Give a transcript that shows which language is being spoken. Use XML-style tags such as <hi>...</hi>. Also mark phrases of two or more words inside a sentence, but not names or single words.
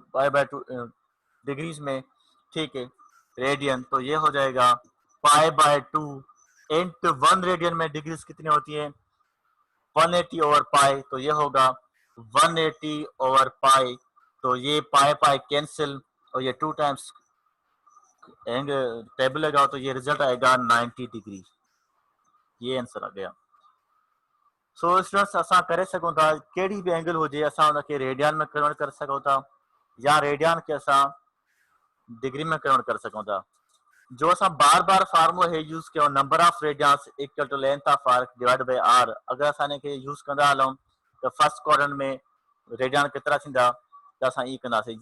<hi>π/2 डिग्रीज में, ठीक है, रेडियन, तो ये हो जाएगा π/2</hi> <en>into 1 radian</en> <hi>में डिग्रीज कितनी होती है</hi> <en>180 over pi,</en> <hi>तो ये होगा</hi> <en>180 over pi,</en> <hi>तो ये पाई पाई कैंसिल, और ये</hi> <en>2 times table</en> <hi>लगाओ, तो ये रिजल्ट आएगा 90 डिग्री, ये आंसर आ गया।</hi> <en>so students</en> <sd>असां करे सघूं था कहिड़ी बि एंगल हुजे असां हुनखे रेडियन में कन्वर्ट करे सघूं था, या रेडियन खे असां डिग्री में कन्वर्ट करे सघूं था। जो असां बार बार फार्मूलो हे यूज़ कयो,</sd> <en>number of radians equal to length of arc divide by R,</en> <sd>अगर असां इनखे यूज़ कंदा हलूं त</sd> <en>first quadrant</en> <sd>में रेडियन केतिरा थींदा, त असां ई कंदासीं।</sd>